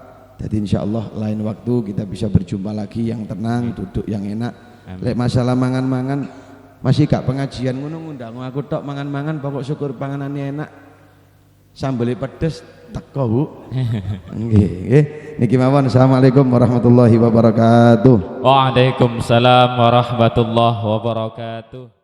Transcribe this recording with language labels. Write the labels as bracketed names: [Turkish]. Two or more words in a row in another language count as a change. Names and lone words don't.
[Indonesian] Jadi [Arabic] إن شاء الله [Indonesian] lain waktu kita bisa berjumpa lagi yang tenang, duduk yang enak. [Javanese] Lek masalah mangan-mangan masih gak pengajian ngono ngundang aku tok mangan-mangan, pokok syukur panganannya enak. Sambel pedes teko, Bu. Nggih, nggih. Niki mawon. [Arabic] السلام عليكم ورحمة الله وبركاته. وعليكم السلام ورحمة الله وبركاته.